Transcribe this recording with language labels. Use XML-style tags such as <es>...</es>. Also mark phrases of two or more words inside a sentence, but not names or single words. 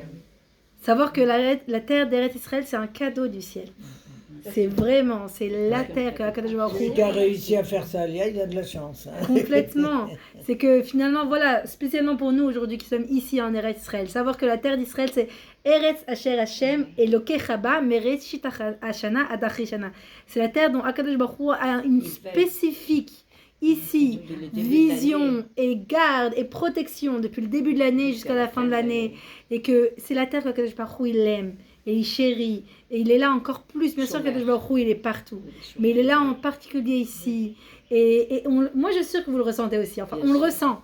<fr>Savoir que la terre d'Eretz Israël, c'est un cadeau du ciel. C'est la terre que</fr> <he>הקדוש ברוך הוא.</he> <fr>Celui qui a réussi à faire ça, il a de la chance. Complètement. C'est que finalement, voilà, spécialement pour nous aujourd'hui qui sommes ici en Eretz Israël, savoir que la terre d'Israël c'est</fr> <he>ארץ אשר השם אלוקי חבא מראשית השנה עד אחרית שנה.</he> <fr>C'est la terre dont</fr> <he>הקדוש ברוך הוא</he> <fr>a une spécifique ici, vision et garde et protection depuis le début de l'année jusqu'à la fin de l'année, et que c'est la terre qu'</fr> <he>הקדוש ברוך הוא</he> <fr>il aime et il chérit, et il est là encore plus. Bien sûr qu'</fr> <he>הקדוש ברוך הוא</he> <fr>il est partout, mais il est là en particulier ici, et moi je suis sûre que vous le ressentez aussi, enfin on le ressent.</fr>